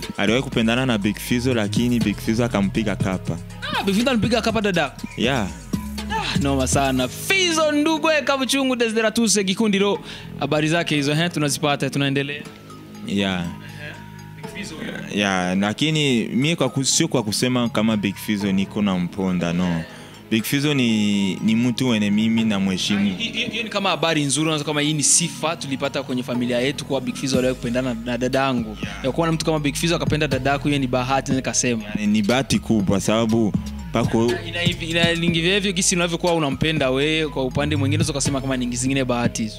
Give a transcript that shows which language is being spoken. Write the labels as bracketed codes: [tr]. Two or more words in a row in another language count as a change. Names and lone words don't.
[sw] Aliwahi kupendana na Big Fizzo, lakini Big Fizzo akampiga kapa. Big Fizzo alimpiga kapa dada. Noma sana. Fizzo ndugu Kabuchungu Desideratus Gikundiro. Habari zake hizo tunazipata, tunaendelea. Big Fizzo. Lakini mimi sio kwa kusema kama Big Fizzo niko na mponda, no. Big Fizzo ni mtu mwenye mimi na mheshimu. Hiyo ni kama habari nzuri, unaweza kama hii ni sifa tulipata kwenye familia yetu kwa Big Fizzo aliwahi kupendana na dadangu. Ya kuona mtu kama Big Fizzo akapenda dadako, hiyo ni bahati, nikasema. Ni bahati kubwa sababu pako inalingivyo kisi unavyokuwa unampenda wewe, kwa upande mwingine unaweza kusema kama nyingi zingine bahati hizo.